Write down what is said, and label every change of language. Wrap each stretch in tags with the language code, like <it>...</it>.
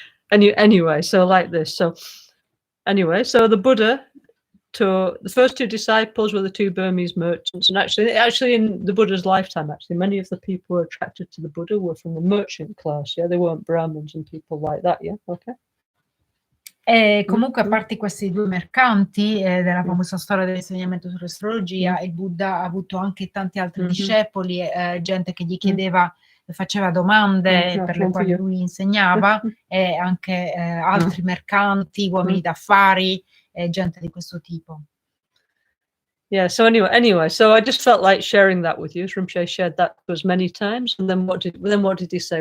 <en>Anyway, so like this. So anyway, so the Buddha, the first two disciples were the two Burmese merchants, and actually in the Buddha's lifetime, actually many of the people who were attracted to the Buddha were from the merchant class. Yeah, they weren't Brahmins and people like that. Yeah, okay.</en> <it>E comunque, a parte questi due mercanti della famosa storia dell'insegnamento sull'astrologia, il Buddha ha avuto anche tanti altri discepoli, gente che gli chiedeva, faceva domande per le quali lui insegnava, e anche altri mercanti, uomini d'affari, gente di questo tipo.</it> <en>Yeah, so anyway, so I just felt like sharing that with you. Rinpoche shared that to us many times, and then what did he say?</en>